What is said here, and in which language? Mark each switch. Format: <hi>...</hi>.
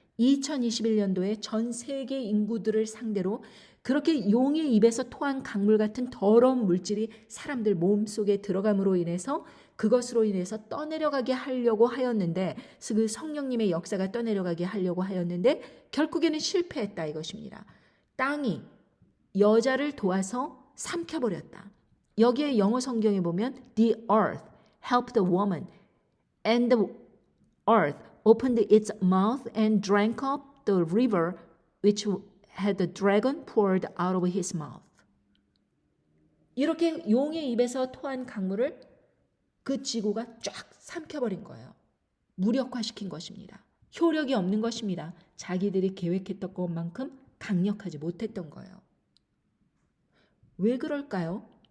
<ko>2021년도에 전 세계 인구들을 상대로 그렇게 용의 입에서 토한 강물 같은 더러운 물질이 사람들 몸속에 들어감으로 인해서 그것으로 인해서 떠내려가게 하려고 하였는데 그 성령님의 역사가 떠내려가게 하려고 하였는데 결국에는 실패했다 이것입니다. 땅이 여자를 도와서 삼켜버렸다. 여기에 영어 성경에 보면</ko> <en>The earth helped the woman and the earth opened its mouth and drank up the river which had the dragon poured out of his mouth.</en> <ko>이렇게 용의 입에서 토한 강물을 그 지구가 쫙 삼켜버린 거예요. 무력화시킨 것입니다. 효력이 없는 것입니다. 자기들이 계획했던 것만큼 강력하지 못했던 거예요. 왜 그럴까요?</ko>